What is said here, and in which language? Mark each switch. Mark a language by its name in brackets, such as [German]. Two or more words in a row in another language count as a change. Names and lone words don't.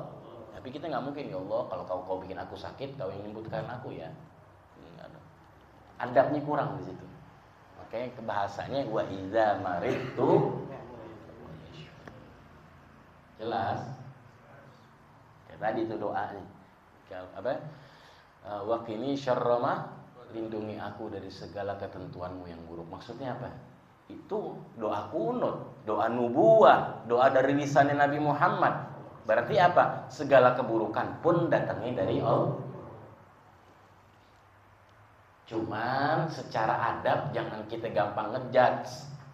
[Indonesian] Tapi kita nggak mungkin, ya Allah, kalau kau bikin aku sakit, kau yang menyembuhkan aku ya. Adabnya kurang di situ. Makanya kebahasanya [Arabic] وإذا مرضت. [Indonesian] Jelas? Kayak tadi itu doanya. Apa? [Arabic] وقني شر ما, [Indonesian] lindungi aku dari segala ketentuanmu yang buruk. Maksudnya apa? Itu doa kunut, doa nubuah, doa dari lisannya Nabi Muhammad. Berarti apa? Segala keburukan pun datangnya dari Allah. Cuman secara adab jangan kita gampang ngejudge.